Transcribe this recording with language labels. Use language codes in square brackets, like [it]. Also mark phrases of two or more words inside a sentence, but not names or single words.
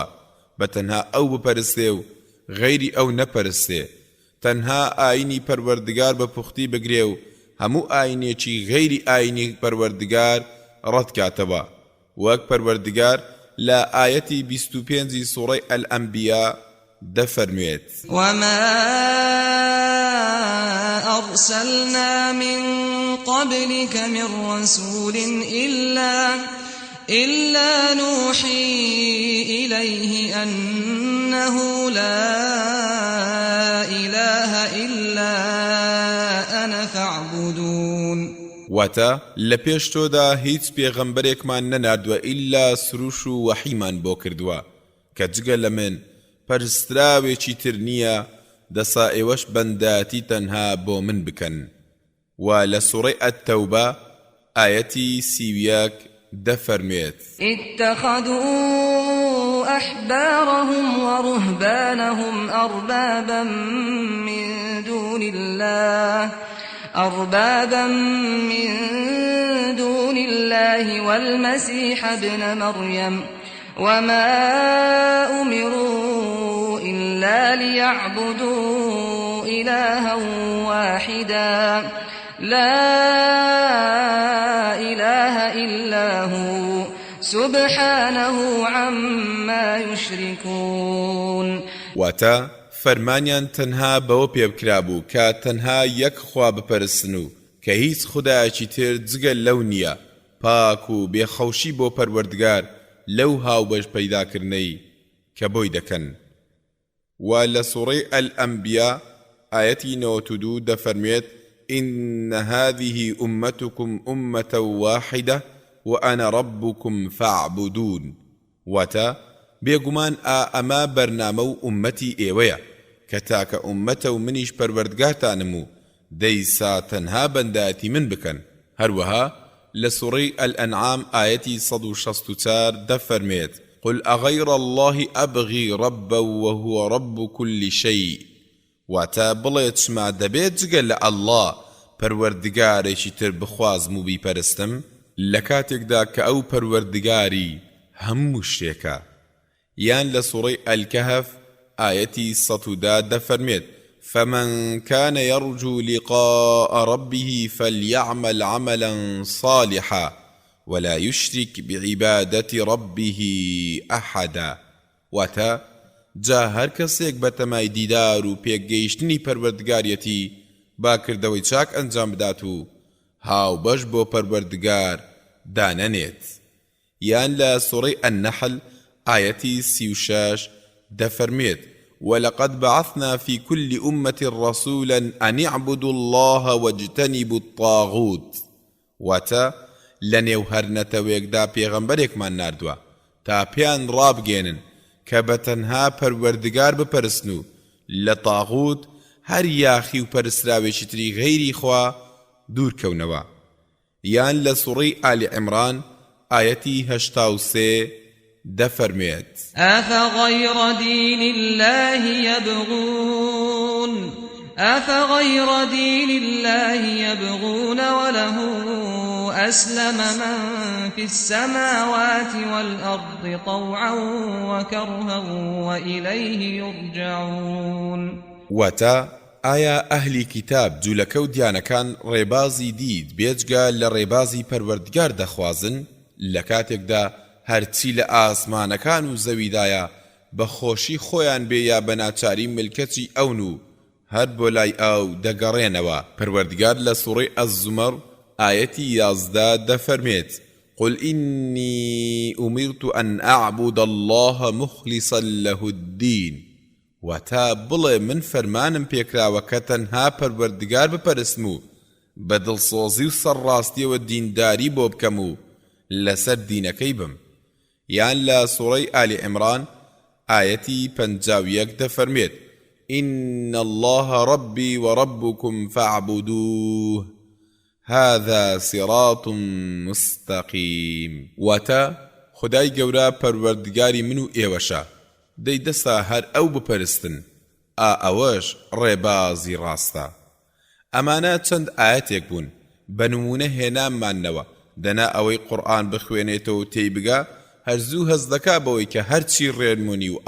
[ckb] بە تەنها ئەو بپەرستێ و غەیری ئەو نەپەرستێ. تەنها ئاینی پەروەردگار بە پوختی بگرێ و هەموو ئاینێکی غەیری ئاینی پەروەردگار ڕەت کاتەوە. وەک پەروەردگار لە ئایەتی 25 سوڕەی ئەلئەنبیا دەفەرموێت: [ar] وما أرسلنا من قبلك من رسول إلا نوحي إليه أنه لا إله إلا أنا فاعبدون. [ckb] واتە لە پێش تۆدا هیچ پێغەمبەرێکمان نەناردووە ئیلا سروش و وەحیمان بۆ کردووە کە جگە لە من پەرستراوێکی تر نییە، دەسا ئێوەش بەنداتی تەنها بۆ من بکەن. و لە سوڕەی ئەتتەوبە ئایەتی 31 دەفەرمێت: [ar] اتخذوا أحبارهم ورهبانهم أربابا من دون الله والمسيح ابن مريم وما أمروا إلا ليعبدوا إلها واحدا لا إله إلا هو سبحانه عما يشركون. [ckb] واتا فەرمانیان تەنها بەوە پێبکرابوو کە تەنها یەک خوا بپەرستن و کە هیچ خودایەکی تر جگە لەو نییە، پاک و بێخەوشی بۆ پەروەردگار لەو هاوبەش پەیداکردنەی کە بۆی دەکەن. و لە سوڕەی ئەلئەنبیا ئایەتی 92 دەفەرمێت: [ar] إن هذه أمتكم أمة واحدة وأنا ربكم فاعبدون. [ckb] واتا بێگومان ئەمە بەرنامە و ئومەتی ئێوەیە کە تاکە ئومەتە و منیش پەروەردگارتانم و دەیسا تەنها بەندایەتی من بکەن. هەروەها لە سوڕەی ئەلئەنعام ئایەتی 164 دەفەرمێت: [ar] قل أغير الله أبغي ربا وهو رب كل شيء. [ckb] واتا بڵێ چما دەبێت جگە لە ئەڵڵا پەروەردگارێکی تر بخوازم و بیپەرستم لە کاتێکدا کە ئەو پەروەردگاری هەموو شتێکە. یان لە سوڕەی ئەلکەهف ئایەتی 110 دەفەرمێت: [ar] فمن كان يرجو لقاء ربه فليعمل عملا صالحا ولا يشرك بعبادة ربه أحدا. [ckb] واتا جا هەر کەسێک بەتەمای دیدار و پێگەیشتنی پەروەردگاریەتی باکردەوەی چاک ئەنجام بدات و هاوبەش بۆ پەروەردگار دانەنێت. یان لە سوڕەی النەحل ئایەتی 36 دەفەرمێت [ar] ولقد بعثنا في كل أمة رسولا أن اعبدوا الله واجتنبوا الطاغوت. [ckb] واتا لەنێو هەر نەتەوەیەکدا پێغەمبەرێکمان ناردووە تا پێیان ڕابگێنن کە بەتەنها پەروەردگار بپەرستن و لە تاغوت هەر یاخی و پەرستراوێکی تری غەیری خوا دوورکەونەوە. یان لە سوڕەی ئالی عیمران ئایەتی 83 دەفەرمێت [ar] أفغير دين الله يبغون وله أسلم من في السماوات والأرض طوعا وكرها وإليه يرجعون. [ckb] واتا ئایا ئەهلی کتاب جوولەکە و دیانەکان ڕێبازی دید بێجگە لە ڕێبازی پەروەردگار دەخوازن لە کاتێکدا هەرچی لە ئاسمانەکان و زەویدایە بە خۆشی خۆیان بێ یا بە ناچاری ملکەتی ئەون و هەر بۆ لای ئەو دەگەڕێنەوە. پەروەردگار لە سوڕەی ئەززومەر ئایەتی 11 دەفەرمێت [ar] قل إني أمرت أن أعبد الله مخلصا له الدين. [ckb] واتا بڵێ من فەرمانم پێکراوە کە تەنها پەروەردگار بپەرستم و بە دڵسۆزی و سەرڕاستیەوە دینداری بۆ بکەم و لەسەر دینەکەی بم. یان لە سوڕەی ئالی عیمران ئایەتی 51 دەفەرمێت [ar] إن الله ربي وربكم فاعبدوه هذا صراط مستقيم. [ckb] واتا خدای گەورە پەروەردگاری من و ئێوەشە دەی دەسا هەر ئەو بپەرستن ئەوەش ڕێبازی ڕاستە. ئەمانە چەند ئاەتێک بوون بە نمونە هێناممانەوە دەنا ئەوەی قورئان بخوێنێتەوە و تێی بگا هەرزوو هەز دەکا بەوەی کە هەرچی ڕێنمونی و